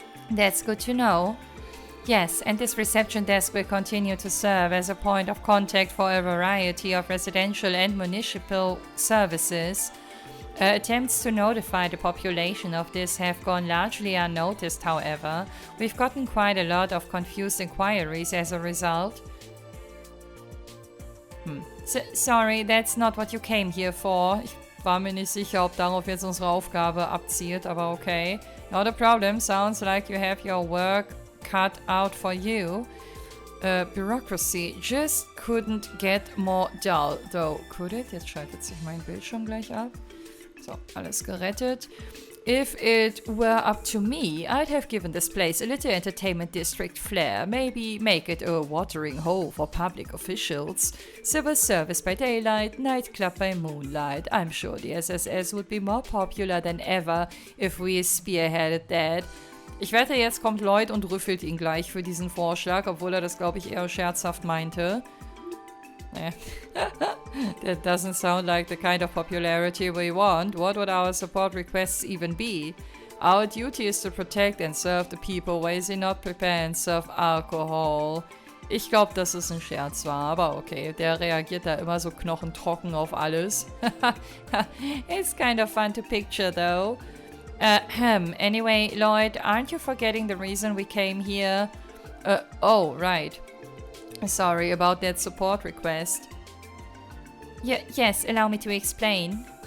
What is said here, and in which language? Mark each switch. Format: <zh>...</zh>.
<en>That's good to know. Yes, and this reception desk will continue to serve as a point of contact for a variety of residential and municipal services. Attempts to notify the population of this have gone largely unnoticed, however. We've gotten quite a lot of confused inquiries as a result. Sorry, that's not what you came here for.</en> <de>Ich war mir nicht sicher, ob darauf jetzt unsere Aufgabe abzielt, aber okay.</de> <en>Not a problem. Sounds like you have your work cut out for you. Bureaucracy just couldn't get more dull, though, could it?</en> <de>Jetzt schaltet sich mein Bildschirm gleich ab. So, alles gerettet.</de> <en>If it were up to me, I'd have given this place a little entertainment district flair. Maybe make it a watering hole for public officials. Civil service by daylight, nightclub by moonlight. I'm sure the SSS would be more popular than ever if we spearheaded that.</en> <de>Ich wette, jetzt kommt Lloyd und rüffelt ihn gleich für diesen Vorschlag, obwohl er das, glaube ich, eher scherzhaft meinte.</de> <en>That doesn't sound like the kind of popularity we want. What would our support requests even be? Our duty is to protect and serve the people. Why is he not prepare and serve alcohol?</en> <de>Ich glaube, dass es ein Scherz war, aber okay. Der reagiert da immer so knochentrocken auf alles.</de> <en>It's kind of fun to picture, though. Anyway, Lloyd, aren't you forgetting the reason we came here? Oh, right. Sorry about that support request. Yes, allow me to explain.</en>